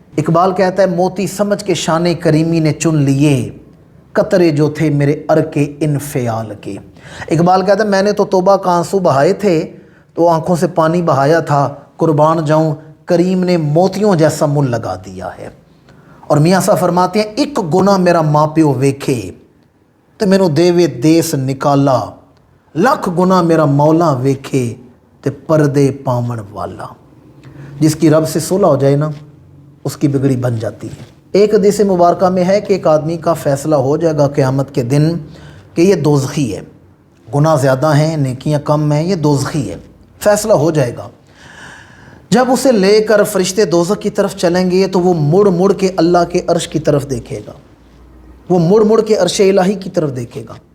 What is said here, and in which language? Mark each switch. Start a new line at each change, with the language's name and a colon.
Urdu: اقبال کہتا ہے موتی سمجھ کے شان کریمی نے چن لیے قطرے جو تھے میرے ارکے انفعال کے. اقبال کہتا ہے میں نے تو توبہ کا آنسو بہائے تھے تو آنکھوں سے پانی بہایا تھا, قربان جاؤں کریم نے موتیوں جیسا مل لگا دیا ہے. اور میاں صاحب فرماتے ہیں
Punjabi: ایک گناہ میرا ماں پیو ویکھے تو مینوں دیوے دیس نکالا, لکھ گناہ میرا مولا ویکھے تے پردے پاون والا.
Urdu: جس کی رب سے صلح ہو جائے نا اس کی بگڑی بن جاتی ہے. ایک حدیث مبارکہ میں ہے کہ ایک آدمی کا فیصلہ ہو جائے گا قیامت کے دن کہ یہ دوزخی ہے, گناہ زیادہ ہیں نیکیاں کم ہیں, یہ دوزخی ہے, فیصلہ ہو جائے گا. جب اسے لے کر فرشتے دوزخ کی طرف چلیں گے تو وہ مڑ مڑ کے اللہ کے عرش کی طرف دیکھے گا, وہ مڑ مڑ کے عرش الہی کی طرف دیکھے گا.